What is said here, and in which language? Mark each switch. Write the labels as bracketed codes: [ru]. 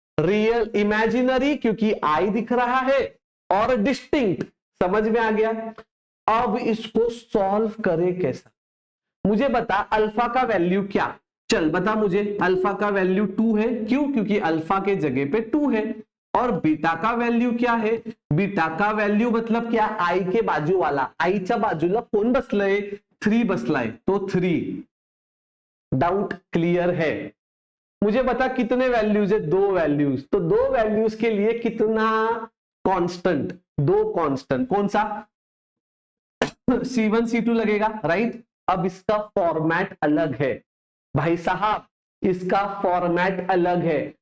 [hi] Real imaginary, क्योंकि आई दिख रहा है, और डिस्टिंक्ट। समझ में आ गया? अब इसको सॉल्व करे कैसा? मुझे बता अल्फा का वैल्यू क्या? चल बता मुझे, अल्फा का वैल्यू 2 है। क्यों? क्योंकि अल्फा के जगह पे 2 है। और बीटा का वैल्यू क्या है? बीटा का वैल्यू मतलब क्या? आई के बाजू वाला, [mr] आईच्या बाजूला कोण बसलंय? [hi] 3 [mr] बसलाय, [hi] तो 3। डाउट क्लियर है? मुझे बता कितने वैल्यूज है? 2 वैल्यूज। तो 2 वैल्यूज के लिए कितना कांस्टेंट? 2 कांस्टेंट। कौन सा? C1 C2 लगेगा, राइट? अब इसका फॉर्मेट अलग है भाई साहब, इसका फॉर्मेट अलग है।